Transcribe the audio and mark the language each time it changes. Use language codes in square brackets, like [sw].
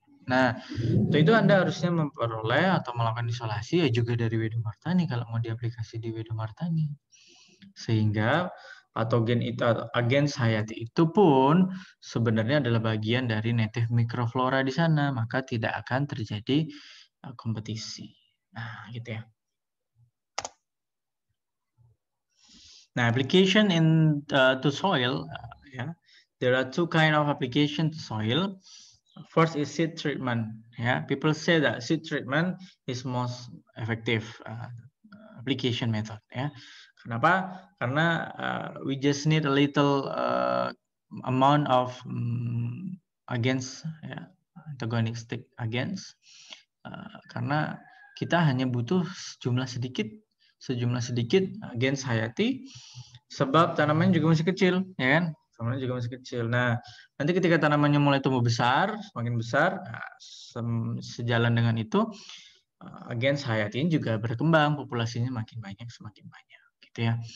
[id] Nah, itu Anda harusnya memperoleh atau melakukan isolasi ya juga dari Wedomartani kalau mau diaplikasi di Wedomartani. Sehingga patogen itu atau agens hayati itu pun sebenarnya adalah bagian dari native microflora di sana, maka tidak akan terjadi kompetisi. Nah, gitu ya. [en] Nah, application to soil, yeah, there are two kind of application to soil. First is seed treatment. Yeah, people say that seed treatment is most effective application method. Yeah, [id] kenapa? Karena [en] we just need a little amount of against, yeah, antagonistic against. [id] Karena kita hanya butuh sejumlah sedikit agens hayati, sebab tanamannya juga masih kecil, ya kan? Tanamannya juga masih kecil. Nah, nanti ketika tanamannya mulai tumbuh besar, semakin besar, sejalan dengan itu, agens hayati juga berkembang, populasinya makin banyak, semakin banyak, gitu ya.